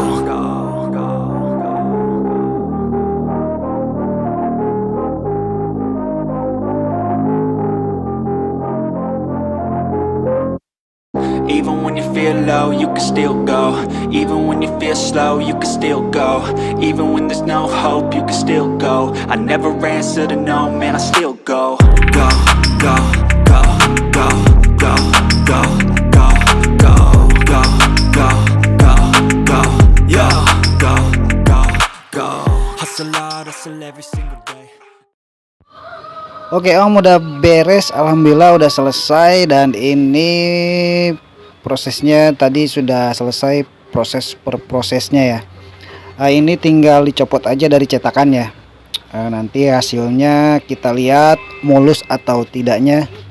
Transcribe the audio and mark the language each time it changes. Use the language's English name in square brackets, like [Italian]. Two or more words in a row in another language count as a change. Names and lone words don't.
[English] Even when you feel low, you can still go. Even when you feel slow, you can still go. Even when there's no hope, you can still go. I never answer to no, man, I still go. Go, go, go, go, go, go, go, go, go, go, go, go, yo, go, go, go. Hustle hard, hustle every single day. [Indonesian] Oke Om, udah beres, alhamdulillah udah selesai. Dan ini prosesnya tadi sudah selesai, proses per prosesnya ya. Ini tinggal dicopot aja dari cetakannya. Nanti hasilnya kita lihat mulus atau tidaknya.